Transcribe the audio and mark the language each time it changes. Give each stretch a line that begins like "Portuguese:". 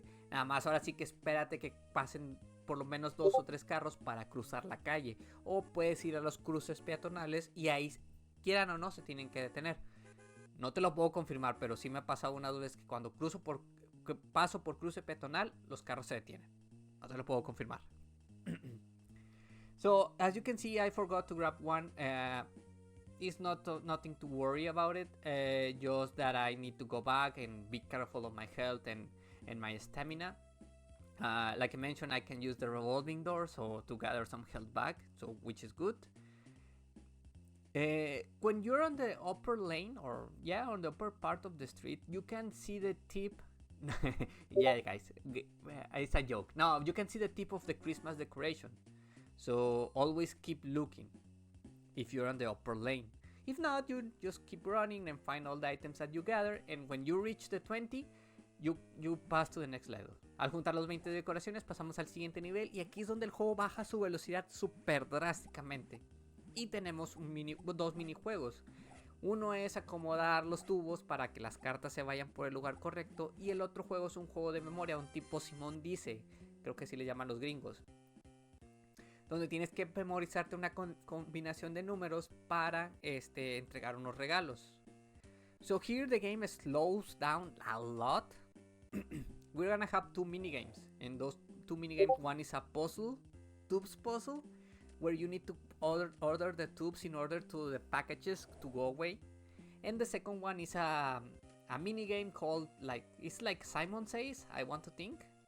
Spanish: Nada más ahora sí que espérate que pasen por lo menos 2 o 3 carros para cruzar la calle, o puedes ir a los cruces peatonales y ahí, quieran o no, se tienen que detener. No te lo puedo confirmar, pero sí me ha pasado una vez que cuando paso por cruce peatonal, los carros se detienen. No te lo puedo confirmar.
English: So, as you can see, I forgot to grab one. It's nothing to worry about it. Just that I need to go back and be careful of my health and my stamina. Like I mentioned, I can use the revolving door to gather some health back, which is good. When you're on the upper lane, or on the upper part of the street, you can see the tip. Yeah, guys, it's a joke. No, you can see the tip of the Christmas decoration. So always keep looking if you're on the upper lane. If not, you just keep running and find all the items that you gather, and when you reach the 20, you pass to the next level.
Spanish: Al juntar los 20 decoraciones, pasamos al siguiente nivel, y aquí es donde el juego baja su velocidad súper drásticamente. Y tenemos dos minijuegos. Uno es acomodar los tubos para que las cartas se vayan por el lugar correcto, y el otro juego es un juego de memoria, un tipo Simón dice, creo que así le llaman los gringos, donde tienes que memorizarte una combinación de números para entregar unos regalos.
English: So here the game slows down a lot. We're gonna have 2 minigames, and those 2 minigames, one is a tubes puzzle, where you need to order the tubes in order to the packages to go away, and the second one is a minigame called, it's like Simon Says, I want to think.